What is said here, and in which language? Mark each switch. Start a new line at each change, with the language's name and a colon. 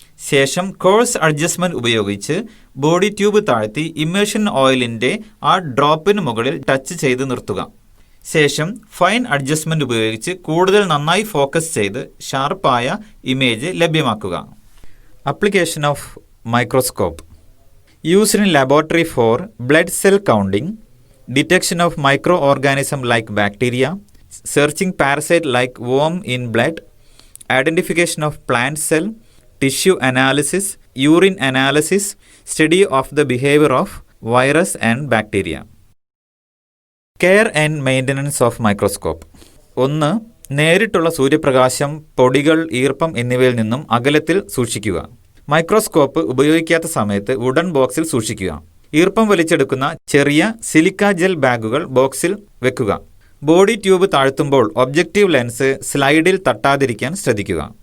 Malayalam: ശേഷം course adjustment ഉപയോഗിച്ച് body tube താഴ്ത്തി ഇമ്മേഷൻ ഓയിലിൻ്റെ ആ ഡ്രോപ്പിന് മുകളിൽ ടച്ച് ചെയ്ത് നിർത്തുക. ശേഷം ഫൈൻ അഡ്ജസ്റ്റ്മെൻറ്റ് ഉപയോഗിച്ച് കൂടുതൽ നന്നായി ഫോക്കസ് ചെയ്ത് ഷാർപ്പായ ഇമേജ് ലഭ്യമാക്കുക.
English: Application of microscope. Used in laboratory for blood cell counting, detection of microorganisms like bacteria, searching parasite like worm in blood, identification of plant cell, tissue analysis, urine analysis, study of the behavior of virus and bacteria. Care and maintenance of microscope. 1.
Malayalam: നേരിട്ടുള്ള സൂര്യപ്രകാശം, പൊടികൾ, ഈർപ്പം എന്നിവയിൽ നിന്നും അകലത്തിൽ സൂക്ഷിക്കുക. Microscope ഉപയോഗിക്കാത്ത സമയത്ത് വുഡൻ ബോക്സിൽ സൂക്ഷിക്കുക. ഈർപ്പം വലിച്ചെടുക്കുന്ന ചെറിയ സിലിക്ക ജെൽ ബാഗുകൾ ബോക്സിൽ വെക്കുക. ബോഡി ട്യൂബ് താഴ്ത്തുമ്പോൾ ഒബ്ജക്റ്റീവ് ലെൻസ് സ്ലൈഡിൽ തട്ടാതിരിക്കാൻ ശ്രദ്ധിക്കുക.